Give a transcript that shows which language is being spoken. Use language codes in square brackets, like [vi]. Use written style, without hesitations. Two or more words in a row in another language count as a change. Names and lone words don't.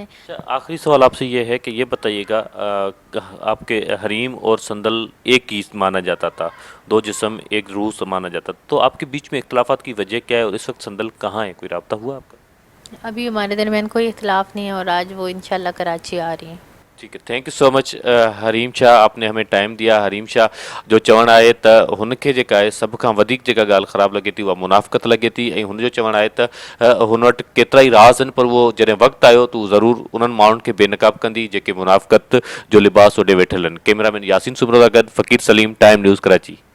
[ur] آخری سوال آپ سے یہ ہے کہ یہ بتائیے گا، آپ کے حریم اور سندل ایک ہی مانا جاتا تھا، دو جسم ایک روح مانا جاتا تھا، تو آپ کے بیچ میں اختلافات کی وجہ کیا ہے اور اس وقت سندل کہاں ہے؟ کوئی رابطہ ہوا آپ کا؟ ابھی ہمارے درمیان کوئی اختلاف نہیں ہے، اور آج وہ انشاءاللہ کراچی آ رہی ہیں۔ ٹھیک ہے، [en] thank you so much [ur] حریم شاہ، آپ نے ہمیں ٹائم دیا۔ [sd] حریم شاہ جو चवणु आहे त हुनखे जेका आहे सभ खां वधीक जेका ॻाल्हि ख़राबु लॻे थी उहा मुनाफ़क़त लॻे थी, ऐं हुनजो चवणु आहे त हुन वटि केतिरा ई राज़ आहिनि, पर उहो जॾहिं वक़्तु आयो त उहो ज़रूरु उन्हनि माण्हुनि खे बेनक़ाब कंदी जेके मुनाफ़क़त जो लिबास ओॾे वेठल आहिनि। कैमरामैन यासीन सुमरो सां गॾु फ़क़ीर सलीम, टाइम न्यूज़ कराची।